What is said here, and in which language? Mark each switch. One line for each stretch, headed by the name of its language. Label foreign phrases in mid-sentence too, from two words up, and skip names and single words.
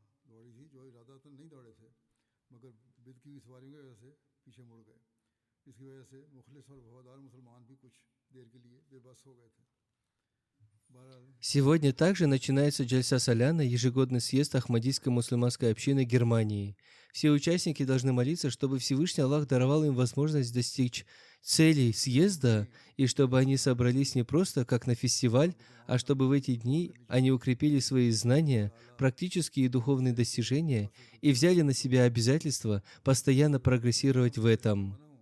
Urdu: دوڑی تھی، جو ارادہ تو نہیں دوڑے تھے، مگر بد کی سواریوں کی وجہ سے پیچھے مڑ گئے. اس کی وجہ سے مخلص اور وفادار مسلمان بھی کچھ دیر کے لیے بے بس ہو گئے تھے.
Russian: Сегодня также начинается Джальса Саляна, ежегодный съезд Ахмадийской мусульманской общины Германии. Все участники должны молиться, чтобы Всевышний Аллах даровал им возможность достичь целей съезда, и чтобы они собрались не просто как на фестиваль, а чтобы в эти дни они укрепили свои знания, практические и духовные достижения и взяли на себя обязательство постоянно прогрессировать в этом.